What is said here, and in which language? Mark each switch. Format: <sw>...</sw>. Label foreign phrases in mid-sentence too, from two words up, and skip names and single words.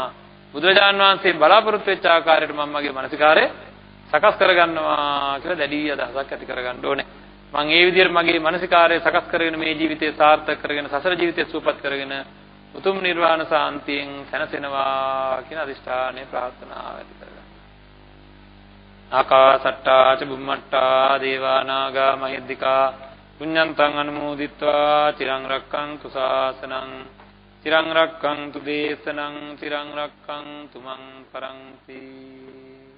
<si>බුදුරජාන් වහන්සේ බලාපොරොත්තු වෙච්ච ආකාරයට මම මගේ මානසිකාරය සකස් කරගන්නවා කියලා දැඩි අදහසක් ඇති කරගන්න ඕනේ. මම ඒ විදිහට මගේ මානසිකාරය සකස් කරගෙන මේ ජීවිතය සාර්ථක කරගෙන සසර ජීවිතය සුවපත් කරගෙන උතුම් නිර්වාණ සාන්තියෙන් සැනසෙනවා කියන අදිෂ්ඨානය ප්‍රාර්ථනාව ඇති කරගන්න.</si> <pi>ආකාසට්ටා ච බුම්මට්ටා දේවා නාග මහිද්దికා පුඤ්ඤන්තං අනුමෝදිත්වා චිරං රක්ඛන්තු ශාසනං චිරං රක්ඛන්තු දේශනං චිරං රක්ඛන්තු මං පරන්ති.</pi>